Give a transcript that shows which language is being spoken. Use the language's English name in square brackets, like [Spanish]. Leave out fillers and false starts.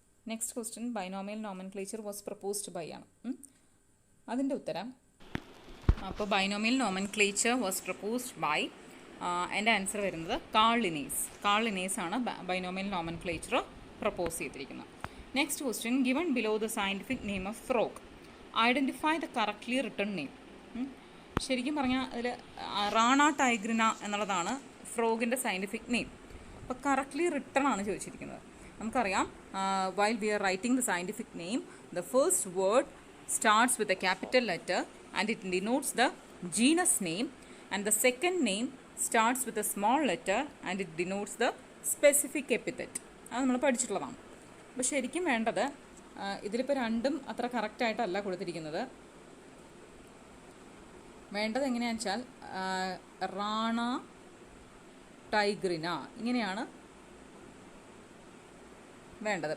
[English] next question binomial nomenclature was proposed by [Malayalam] ആണ്. അതിൻ്റെ ഉത്തരം, അപ്പോൾ [English] binomial nomenclature was proposed by, [Malayalam] എൻ്റെ ആൻസർ വരുന്നത് കാൾ ലിനേസ് ആണ് ബൈനോമിയൽ നോമൻക്ലേച്ചർ പ്രപ്പോസ് ചെയ്തിരിക്കുന്നത്. [English] Next question, given below the scientific name of frog, identify the correctly written name. [Malayalam] ശരിക്കും പറഞ്ഞാൽ അതിൽ റാണ ടൈഗ്രിന എന്നുള്ളതാണ് ഫ്രോഗിൻ്റെ സയൻറ്റിഫിക് നെയിം. അപ്പോൾ കറക്റ്റ്ലി റിട്ടൺ ആണ് ചോദിച്ചിരിക്കുന്നത്. [English] നമുക്കറിയാം, while we are writing the scientific name, the first word starts with a capital letter and it denotes the genus name, and the second name starts with a small letter and it denotes the specific epithet. [Malayalam] അത് നമ്മൾ പഠിച്ചിട്ടുള്ളതാണ്. അപ്പോൾ ശരിക്കും വേണ്ടത്, ഇതിലിപ്പോൾ രണ്ടും അത്ര കറക്റ്റായിട്ടല്ല കൊടുത്തിരിക്കുന്നത്. വേണ്ടത് എങ്ങനെയാണെന്ന് വെച്ചാൽ റാണ ടൈഗ്രിന ഇങ്ങനെയാണ് വേണ്ടത്.